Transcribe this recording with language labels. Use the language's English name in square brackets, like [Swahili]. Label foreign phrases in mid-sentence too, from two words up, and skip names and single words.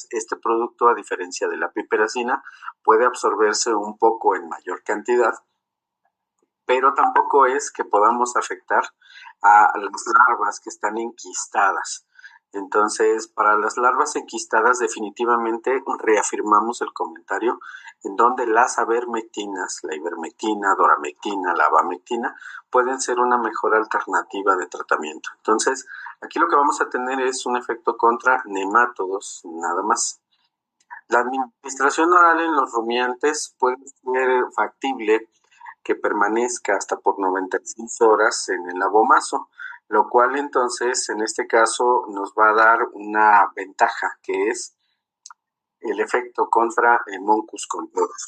[Spanish] Este producto, a diferencia de la piperacina, puede absorberse un poco en mayor cantidad, pero tampoco es que podamos afectar a las larvas que están enquistadas. Entonces, para las larvas enquistadas definitivamente reafirmamos el comentario en donde las avermectinas, la ivermectina, doramectina, la abamectina, pueden ser una mejor alternativa de tratamiento. Entonces, aquí lo que vamos a tener es un efecto contra nemátodos, nada más. La administración oral en los rumiantes puede ser factible que permanezca hasta por 96 horas en el abomazo, lo cual entonces en este caso nos va a dar una ventaja, que es el efecto contra Moncus contortus.